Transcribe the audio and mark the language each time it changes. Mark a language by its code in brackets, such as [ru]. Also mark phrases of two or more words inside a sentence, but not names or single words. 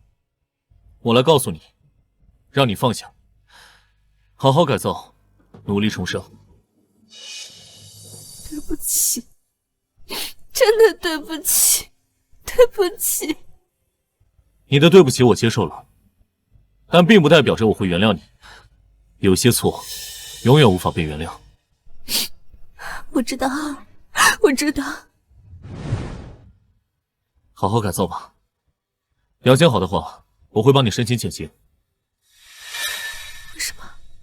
[zh] 我來告訴你，讓你放下，好好改造，努力重生。對不起，真的對不起，對不起。你的對不起我接受了，但並不代表着我會原諒你。有些錯，永遠無法被原諒。我知道，我知道。好好改造吧，表現好的話，我會幫你申請減刑。為什麼？